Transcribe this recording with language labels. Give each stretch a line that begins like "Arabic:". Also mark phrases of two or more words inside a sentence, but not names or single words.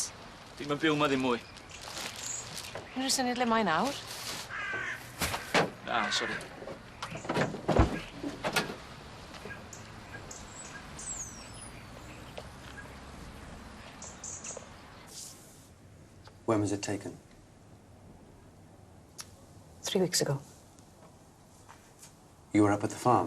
Welsh: Dim yn byw ma ddim mwy. Unrhyw syniad le mae nawr? Na, sori.
English: When was it taken? 3 weeks ago. You were up at the farm?